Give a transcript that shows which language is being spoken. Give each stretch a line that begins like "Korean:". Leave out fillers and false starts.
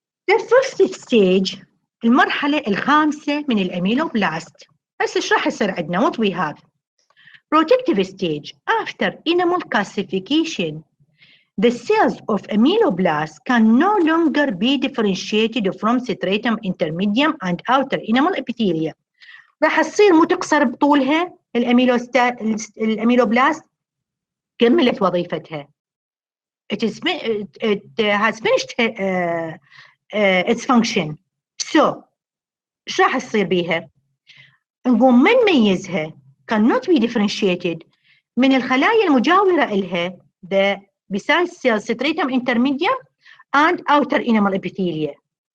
English: The first stage
Arabic: المرحلة الخامسة من الأميلوبلاست. هسه ايش راح يصير عندنا؟
English: What we have. Protective stage. After enamel calcification, the cells of ameloblasts can no longer be differentiated from stratum intermedium and outer enamel epithelium.
Arabic: راح تصير مو تقصر بطولها الاميلوبلاست كملت وظيفتها.
English: It has finished its function.
Arabic: So ايش راح تصير بيها؟ نقوم ما نميزها
English: cannot be differentiated
Arabic: من الخلايا المجاورة إلها
English: the besides cell stratum intermedium and outer enamel epithelium.